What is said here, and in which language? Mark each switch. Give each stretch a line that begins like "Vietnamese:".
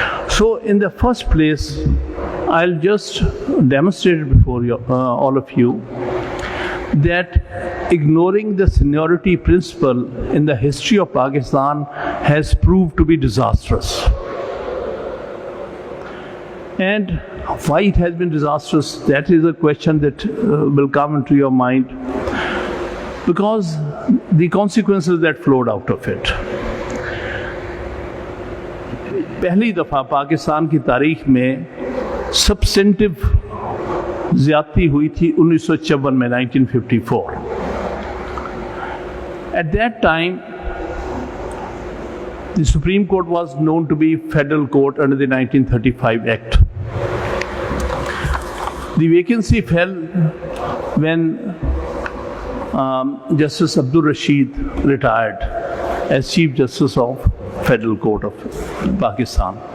English: So in the first place, I'll just demonstrate it before you, all of you, that ignoring the seniority principle in the history of Pakistan has proved to be disastrous. And why it has been disastrous, that is a question that will come into your mind, because the consequences that flowed out of it.
Urdu: پہلی دفعہ پاکستان کی تاریخ میں سبسٹنٹیو زیادتی ہوئی تھی 1954 میں 1954.
English: At that time, the Supreme Court was known to be federal court under the 1935 Act. The vacancy fell when Justice Abdul Rashid retired as Chief Justice of Federal Court of Pakistan.